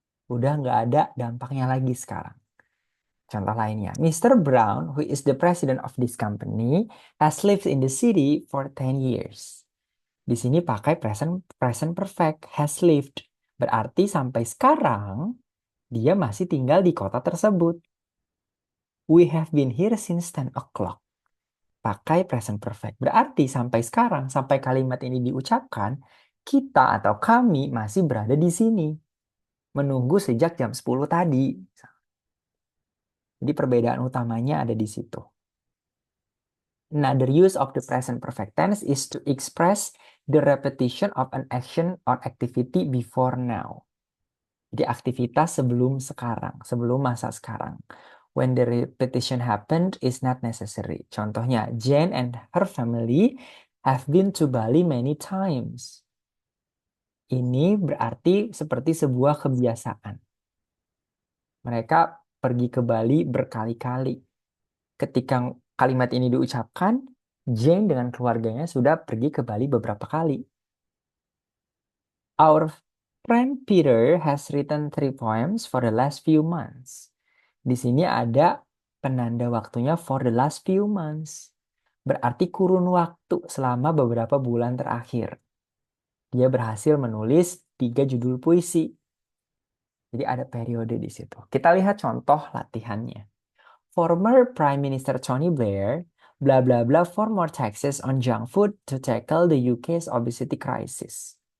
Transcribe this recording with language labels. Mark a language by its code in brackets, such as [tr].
[id] Udah nggak ada dampaknya lagi sekarang. Contoh lainnya, Mr. [en] Brown, who is the president of this company, has lived in the city for 10 years. [id] Di sini pakai present present perfect, [en] has lived. [id] Berarti sampai sekarang dia masih tinggal di kota tersebut. [en] We have been here since 10 o'clock. [id] Pakai present perfect. Berarti sampai sekarang, sampai kalimat ini diucapkan, kita atau kami masih berada di sini. Menunggu sejak jam 10 tadi. Jadi perbedaan utamanya ada di situ. [en] Another use of the present perfect tense is to express the repetition of an action or activity before now. [id] Jadi aktivitas sebelum sekarang, sebelum masa sekarang. [en] When the repetition happened is not necessary. [id] Contohnya, [en] Jane and her family have been to Bali many times. [id] Ini berarti seperti sebuah kebiasaan. Mereka pergi ke Bali berkali-kali. Ketika kalimat ini diucapkan, Jane dengan keluarganya sudah pergi ke Bali beberapa kali. [en] Our friend Peter has written 3 poems for the last few months. [id] Di sini ada penanda waktunya [en] for the last few months. [id] Berarti kurun waktu selama beberapa bulan terakhir. Dia berhasil menulis 3 judul puisi. Jadi ada periode di situ. Kita lihat contoh latihannya. [en] Former Prime Minister Tony Blair, bla bla bla for more taxes on junk food to tackle the UK's obesity crisis.